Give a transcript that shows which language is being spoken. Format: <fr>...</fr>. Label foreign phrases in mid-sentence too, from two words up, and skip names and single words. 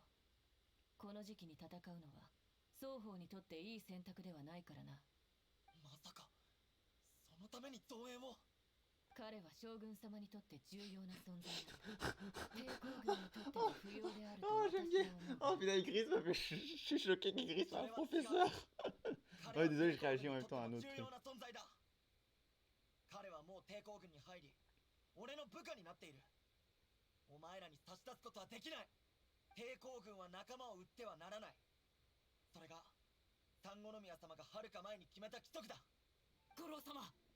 <ja>この時期に戦うのは双方にとっていい選択ではないからな。まさかそのために増援を。彼は将軍様にとって重要な存在だ。抵抗軍にとっても不要であると私は思う。</ja> <fr>Oh putain, Igris m'a fait... Je suis choqué qu'Igris soit un professeur. Ouais, désolé, je réagis en même temps à un autre truc.</fr> <ja>彼はもう抵抗軍に入り、俺の部下になっている。お前らに差し出すことはできない。抵抗軍は仲間を撃ってはならない。それが三国宮様がはるか前に決めた規則だ。五郎様。</ja>